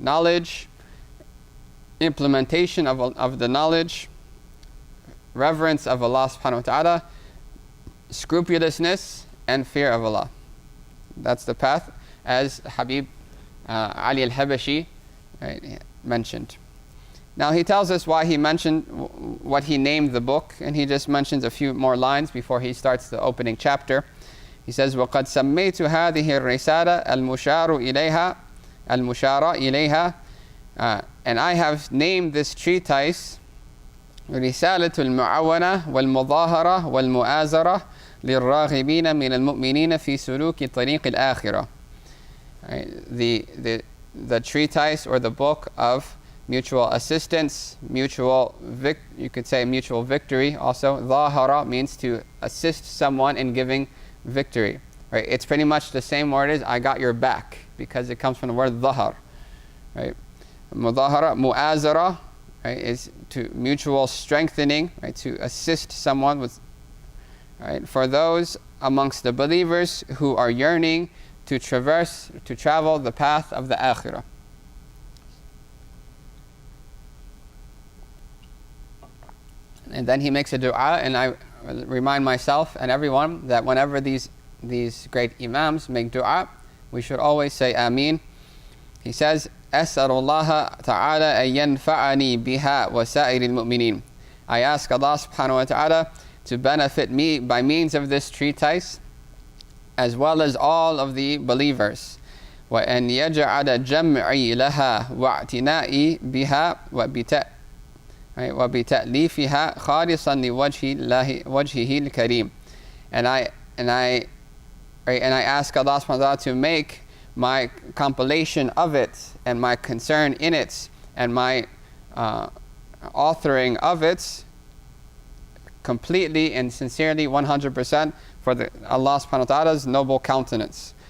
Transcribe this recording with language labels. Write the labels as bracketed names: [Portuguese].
[English] Knowledge, implementation of the knowledge, reverence of Allah subhanahu wa ta'ala, scrupulousness, and fear of Allah. That's the path, as Habib Ali al-Habashi, right, mentioned. Now he tells us why he mentioned what he named the book, and he just mentions a few more lines before he starts the opening chapter. He says, [Arabic] وَقَدْ سَمَّيْتُ هَذِهِ الرِّسَالَةَ الْمُشَارَ إِلَيْهَا [English] and I have named this treatise [Arabic] رسالة المعاونة والمظاهرة والمؤازرة للراغبين من المؤمنين في سلوك طريق الآخرة. [English] The treatise, or the book of mutual assistance, you could say mutual victory also. Zahara means to assist someone in giving victory. Right? It's pretty much the same word as I got your back, because it comes from the word zahar. Right? Mudahara, mu'azara, right, is to mutual strengthening, right, to assist someone with, right, for those amongst the believers who are yearning to travel the path of the akhirah. And then he makes a dua, and I remind myself and everyone that whenever these great imams make dua, we should always say Ameen. He says, [Arabic] أسأل الله تعالى أن ينفعني بها وسائر المؤمنين. [English] I ask Allah subhanahu wa ta'ala to benefit me by means of this treatise, as well as all of the believers. [Arabic] وأن يجعل جمعي لها واعتنائي بها وبتأليفها خالصا لوجهه الكريم. [English] And I ask Allah subhanahu wa ta'ala to make my compilation of it, and my concern in it, and my authoring of it completely and sincerely 100% for Allah subhanahu wa ta'ala's noble countenance.